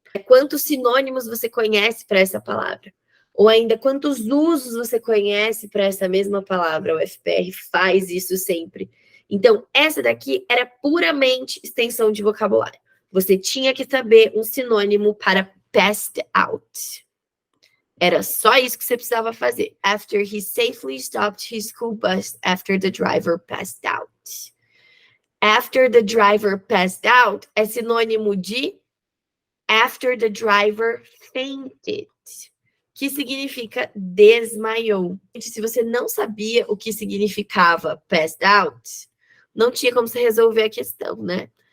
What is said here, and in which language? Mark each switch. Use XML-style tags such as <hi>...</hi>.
<pt>Quantos sinônimos você conhece para essa palavra? Ou ainda, quantos usos você conhece para essa mesma palavra? O FPR faz isso sempre. Então, essa daqui era puramente extensão de vocabulário. Você tinha que saber um sinônimo para passed out. Era só isso que você precisava fazer.</pt> <en>After he safely stopped his school bus after the driver passed out. After the driver passed out</en> <pt>é sinônimo de</pt> <en>after the driver fainted,</en> <pt>que significa desmaiou. Se você não sabia o que significava passed out, não tinha como você resolver a questão, né?</pt>